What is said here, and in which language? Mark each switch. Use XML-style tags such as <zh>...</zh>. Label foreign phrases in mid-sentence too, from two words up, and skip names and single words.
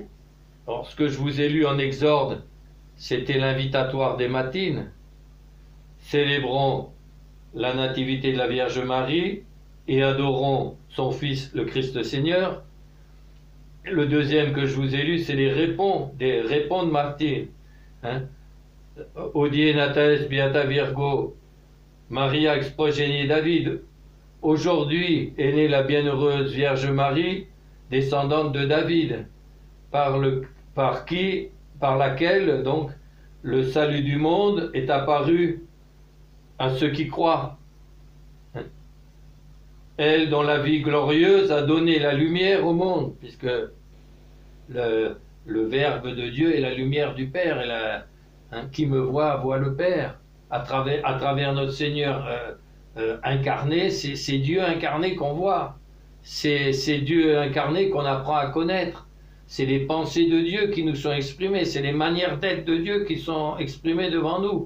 <fr>Alors, ce que je vous ai lu en Exode, c'était l'invitatoire des matines. Célébrons la nativité de la Vierge Marie et adorons son Fils, le Christ Seigneur. Le deuxième que je vous ai lu, c'est des répons de Martine. Hein?</fr> <la>Odie natais beata Virgo, Maria ex progenie David.</la> <fr>Aujourd'hui est née la bienheureuse Vierge Marie, descendante de David, par laquelle donc le salut du monde est apparu à ceux qui croient. Elle, dont la vie glorieuse a donné la lumière au monde, puisque le Verbe de Dieu est la lumière du Père, et qui me voit le Père, à travers notre Seigneur incarné, c'est Dieu incarné qu'on voit, c'est Dieu incarné qu'on apprend à connaître, c'est les pensées de Dieu qui nous sont exprimées, c'est les manières d'être de Dieu qui sont exprimées devant nous.</fr>